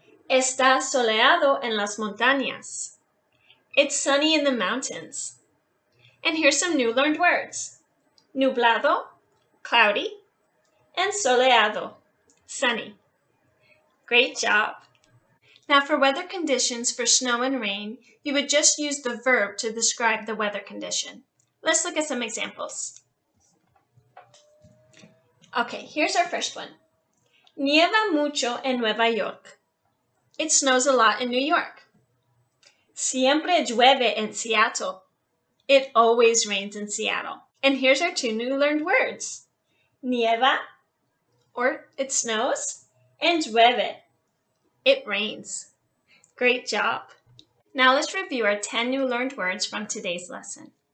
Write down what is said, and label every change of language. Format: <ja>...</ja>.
<es>Está soleado en las montañas.</es> <en>It's sunny in the mountains. And here's some new learned words.</en> <es>Nublado,</es> <en>cloudy, and</en> <es>soleado,</es> <en>sunny. Great job. Now for weather conditions for snow and rain, you would just use the verb to describe the weather condition. Let's look at some examples. Okay, here's our first one.</en> <es>Nieva mucho en Nueva York.</es> <en>It snows a lot in New York.</en> <es>Siempre llueve en Seattle.</es> <en>It always rains in Seattle. And here's our two new learned words.</en> <es>Nieva,</es> <en>or it snows, and</en> <es>llueve,</es> <en>it rains. Great job. Now let's review our 10 new learned words from today's lesson.</en>